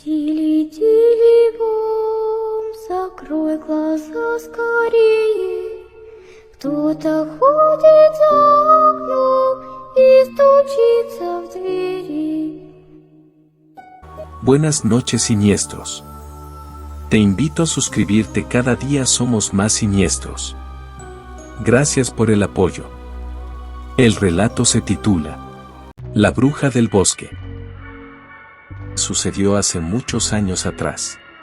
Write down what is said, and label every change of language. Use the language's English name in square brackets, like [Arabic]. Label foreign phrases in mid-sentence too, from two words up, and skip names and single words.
[Russian] Тили-тили-бом, закрой глаза скорее. Кто-то ходит за окном и стучится в двери. [Spanish] Buenas noches, siniestros. Te invito a suscribirte, cada día somos más siniestros. Gracias por el apoyo. El relato se titula La bruja del bosque. Sucedió hace muchos años atrás.